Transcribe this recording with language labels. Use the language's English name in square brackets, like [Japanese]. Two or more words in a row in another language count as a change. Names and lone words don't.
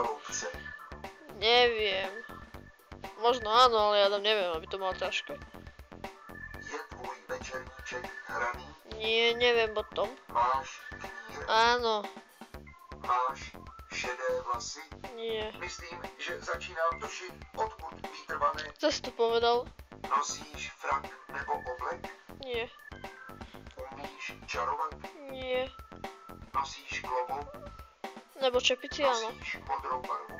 [Czech] chaloupce. [Slovak] Neviem. Možno áno, ale ja tam neviem, aby to malo ťažké. [Czech] Je tvůj večerníček hraný? [Slovak] Nie, neviem o tom. [Czech] Máš knír? [Slovak] Áno. [Czech] Máš šedé vlasy? [Slovak] Nie. [Czech] Myslím, že začínám tušit, odkud vítr vane. [Slovak] Zase to povedal? [Czech] Nosíš frak nebo oblek? [Slovak] Nie. [Czech] Umíš čarovat? [Slovak] Nie. [Czech] Nosíš klobouk? Nebo čepici áno. Nosíš modrou barvu?